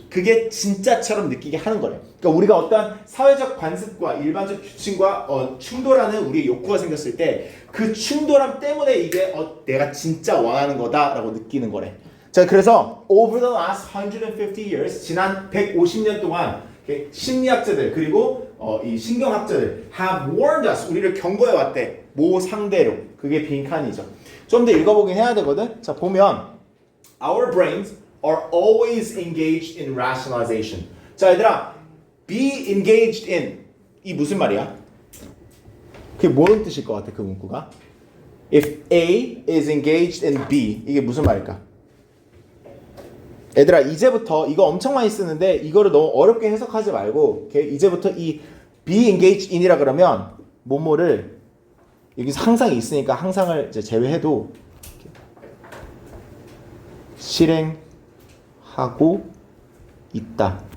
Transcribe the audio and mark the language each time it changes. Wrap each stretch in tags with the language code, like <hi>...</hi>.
<ko>그게 진짜처럼 느끼게 하는 거래. 그러니까 우리가 어떤 사회적 관습과 일반적 규칙과 충돌하는 우리의 욕구가 생겼을 때 그 충돌함 때문에 이게 내가 진짜 원하는 거다라고 느끼는 거래. 자, 그래서</ko> <en>over the last 150 years,</en> <ko>지난 150년 동안 심리학자들 그리고 이 신경학자들</ko> <en>have warned us,</en> <ko>우리를 경고해 왔대. 뭐 상대로. 그게 빈칸이죠. 좀 더 읽어보긴 해야 되거든. 자, 보면</ko> <en>our brains are always engaged in rationalization.</en> <ko>자, 얘들아, be engaged in 이 무슨 말이야? 그게 뭔 뜻일 것 같아, 그 문구가?</ko> <en>If A is engaged in B,</en> <ko>이게 무슨 말일까? 얘들아, 이제부터 이거 엄청 많이 쓰는데 이거를 너무 어렵게 해석하지 말고, 오케이? 이제부터 이 be engaged in이라 그러면 뭐뭐를 여기서 항상 있으니까 항상을 이제 제외해도 실행하고 있다.</ko>